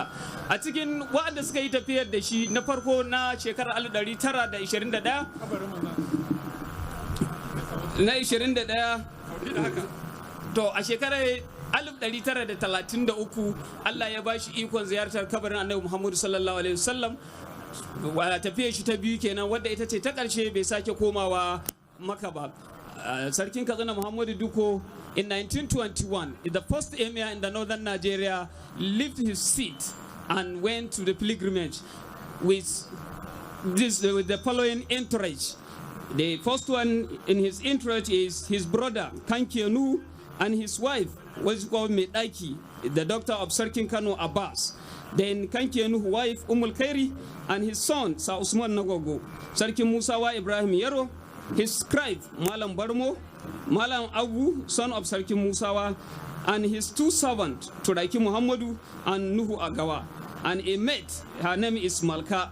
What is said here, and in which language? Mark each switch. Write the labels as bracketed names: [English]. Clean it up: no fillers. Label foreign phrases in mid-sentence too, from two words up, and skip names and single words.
[Hausa] A cikin waɗanda suka yi tafiyar da shi na farko na shekarar 1921 to a shekarar 1933 Allah ya bashi ikon ziyartar kabarin Annabi Muhammadu [Arabic] صلى الله عليه وسلم. [Hausa] Tafiyar shi ta biyu kenan, wadda ita ce ta ƙarshe, bai sake komawa Makka ba. [English] Sarkin Katsina Muhammadu Dukku in 1921, the first emir in the northern Nigeria, left his seat and went to the pilgrimage with the following entourage. The first one in his entourage is his brother Kankianu and his wife, what's called Medaki, the daughter of Sarkin Kano Abbas. Then Kankianu's wife Umul Khairi and his son Sa Usman Nagogo, Sarkin Musawa Ibrahim Yero, his scribe Malam Barmo, Malam Abu, son of Sarkin Musawa, and his two servants Turaki Muhammadu and Nuhu Agawa, and a mate, her name is Malka.